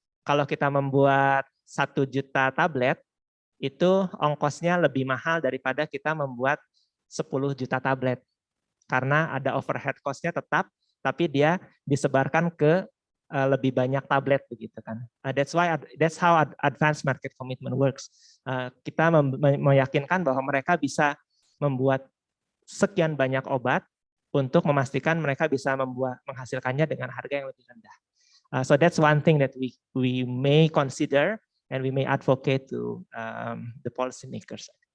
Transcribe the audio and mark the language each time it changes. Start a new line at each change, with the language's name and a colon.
Indonesian: Kalau kita membuat 1 juta tablet, itu ongkosnya lebih mahal daripada kita membuat 10 juta tablet. Karena ada overhead cost-nya tetap, tapi dia disebarkan ke lebih banyak tablet begitu kan.
English: That's how advanced market commitment works.
Indonesian: Kita meyakinkan bahwa mereka bisa membuat sekian banyak obat untuk memastikan mereka bisa menghasilkannya dengan harga yang lebih rendah.
English: So that's one thing that we may consider and we may advocate to the policymakers.